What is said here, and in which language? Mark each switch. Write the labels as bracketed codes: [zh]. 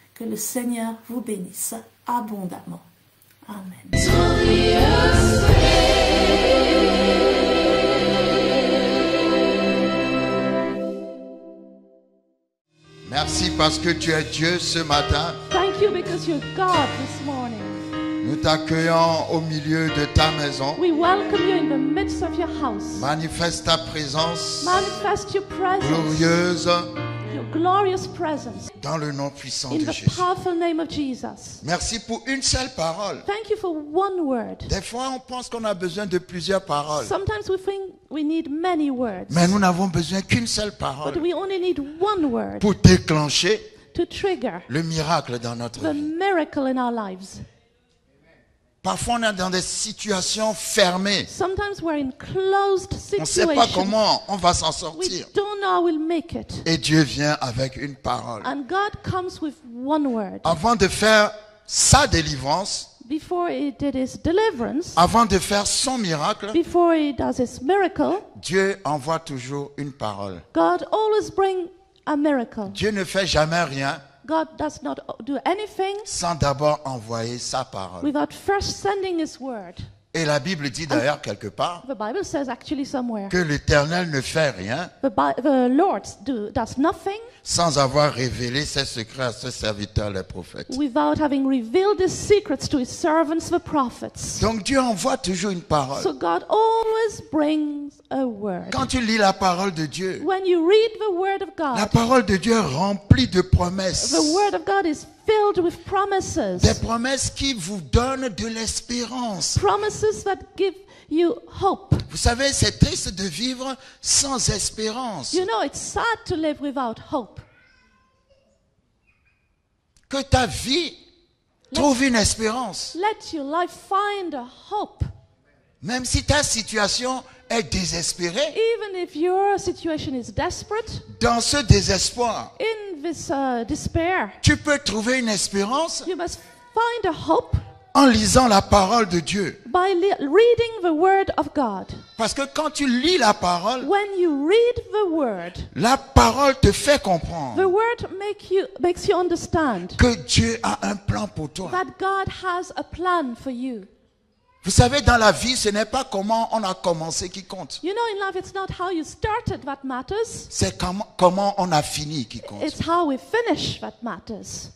[fr] Que le Seigneur vous bénisse abondamment. Amen. Merci parce que tu es Dieu ce matin. [en] Thank you because you're God this morning. [fr] Nous t'accueillons au milieu de ta maison. [en] We welcome you in the midst of your house. [fr] Manifeste ta présence [en] Manifest your presence, [fr] glorieuse [en] your glorious presence, [fr] dans le nom puissant [en] in [fr] de [en] the [fr] Jésus. [en] powerful name of Jesus. [fr] Merci pour une seule parole. [en] Thank you for one word. [fr] Des fois, on pense qu'on a besoin de plusieurs paroles. [en] Sometimes we think we need many words, [fr] Mais nous n'avons besoin qu'une seule [en] but [fr] parole [en] we only need one word [fr] pour déclencher [en] to trigger [fr] le miracle dans notre [en] the [fr] vie. [en] miracle in our lives. [fr] Parfois, on est dans des situations fermées. [en] Sometimes we're in closed [fr] On ne sait pas [en] situations. [fr] comment on va s'en [en] We [fr] sortir. [en] don't know how we'll make it. [fr] Et Dieu vient avec une parole. [en] And God comes with one word. [fr] Avant de faire sa délivrance, [en] Before he did his deliverance, [fr] avant de faire son miracle, [en] before he does his miracle, [fr] Dieu envoie toujours une parole. [en] God always brings a miracle. [fr] Dieu ne fait jamais rien [en] God does not do anything [fr] sans d'abord envoyer sa parole. [en] without first sending his word. [fr] Et la Bible dit d'ailleurs quelque part [en] The Bible says actually somewhere, [fr] que l'Éternel ne fait rien [en] the Lord does nothing [fr] sans avoir révélé ses secrets à ses serviteurs les prophètes. [en] without having revealed his secrets to his servants, the prophets. [fr] Donc Dieu envoie toujours une parole. [en] So God always brings a word. [fr] Quand tu lis la parole de Dieu, [en] When you read the word of [fr] la [en] God, [fr] parole de Dieu est remplie de promesses. [en] the word of God is filled with promises. [fr] Des promesses qui vous donnent de l'espérance. [en] Promises that give you hope. [fr] Vous savez, c'est triste de vivre sans espérance. [en] You know, it's sad to live without hope. [fr] Que ta vie trouve une espérance. [en] Let your life find a hope. [fr] Même si ta situation est désespérée, [en] Even if your situation is desperate, [fr] dans ce désespoir, [en] in this despair, [fr] tu peux trouver une espérance [en] you must find a hope [fr] en lisant la parole de Dieu. [en] by reading the word of God. [fr] Parce que quand tu lis la parole, [en] When you read the word, [fr] la parole te fait [en] the [fr] comprendre [en] word makes you understand [fr] que Dieu a un plan pour toi. [en] that God has a plan for you. [fr] Vous savez, dans la vie, ce n'est pas comment on a commencé qui compte. [en] You know, in life, it's not how you started that matters. [fr] C'est comment on a fini qui compte. [en] It's how we finish that matters.